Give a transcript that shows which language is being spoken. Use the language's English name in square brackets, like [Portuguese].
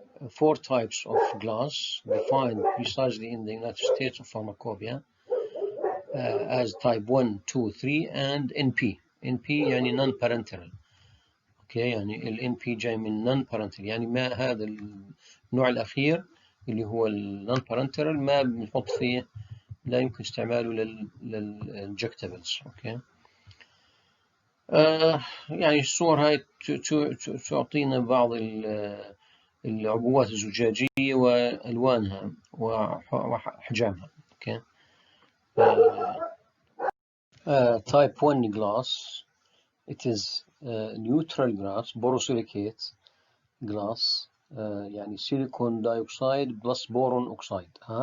[English] 4 types of glass defined precisely in the United States of Pharmacopoeia as type 1, 2, 3 and NP. NP يعني non-parenteral. [Arabic] اوكي يعني ال NP جاي من non-parenteral، يعني ما هذا النوع الأخير اللي هو ال non-parenteral ما بنحط فيه، لا يمكن استعماله للinjectables. اوكي يعني الصور هاي تعطينا بعض العبوات الزجاجية وألوانها وأحجامها. اوكي [English] type 1 glass, it is neutral glass, borosilicate glass, [Arabic] يعني [English] silicon dioxide plus boron oxide.